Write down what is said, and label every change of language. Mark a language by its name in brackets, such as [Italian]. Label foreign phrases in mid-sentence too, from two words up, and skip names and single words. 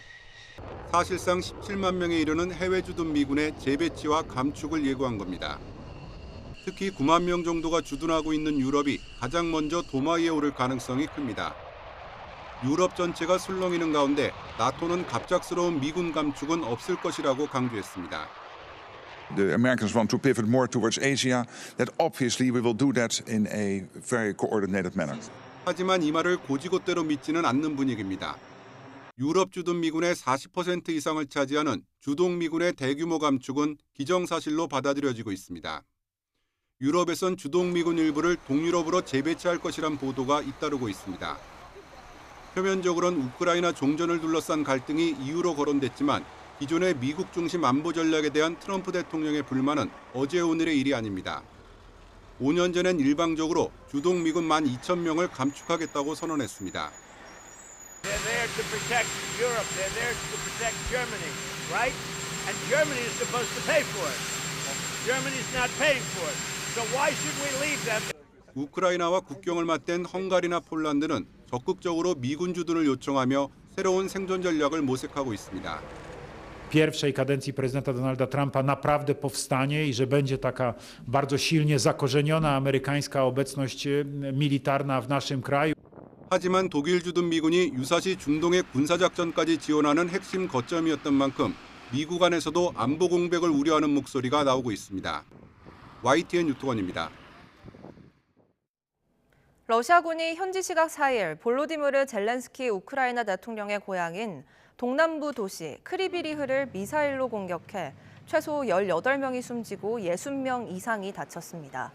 [Korean] 사실상 17만 명에 이르는 해외 주둔 미군의 재배치와 감축을 예고한 겁니다. 특히 9만 명 정도가 주둔하고 있는 유럽이 가장 먼저 도마 위에 오를 가능성이 큽니다. 유럽 전체가 술렁이는 가운데 나토는 갑작스러운 미군 감축은 없을 것이라고 강조했습니다. [English] The Americans want to pivot more towards Asia. That obviously we will do that in a very coordinated manner. [Korean] 하지만 이 말을 고지고대로 믿지는 않는 분위기입니다. 유럽 주둔 미군의 40% 이상을 차지하는 주동 미군의 대규모 감축은 기정사실로 받아들여지고 있습니다. 유럽에선 주동 미군 일부를 동유럽으로 재배치할 것이란 보도가 잇따르고 있습니다. 표면적으로는 우크라이나 종전을 둘러싼 갈등이 이유로 거론됐지만 기존의 미국 중심 안보 전략에 대한 트럼프 대통령의 불만은 어제 오늘의 일이 아닙니다. 5년 전엔 일방적으로 주동 미군 12,000명을 감축하겠다고 선언했습니다. [English] They're there to protect Europe. They're there to protect Germany, right? And Germany is supposed to pay for it. Germany's not paying for it. So why should we leave them? [Korean] 우크라이나와 국경을 맞댄 헝가리나 폴란드는 적극적으로 미군 주둔을 요청하며 새로운 생존 전략을 모색하고 있습니다. [Polish] pierwszej kadencji prezydenta Donalda Trumpa naprawdę powstanie i że będzie taka bardzo silnie zakorzeniona amerykańska obecność militarna w naszym kraju. [Korean] 하지만 독일 주둔 미군이 유사시 중동의 군사작전까지 지원하는 핵심 거점이었던 만큼 미국 안에서도 안보 공백을 우려하는 목소리가 나오고 있습니다. YTN 유튜원입니다. 러시아군이 현지 시각 4일 볼로디미르 젤렌스키 우크라이나 대통령의 고향인 동남부 도시 크리비리흐를 미사일로 공격해 최소 18명이 숨지고 60명 이상이 다쳤습니다.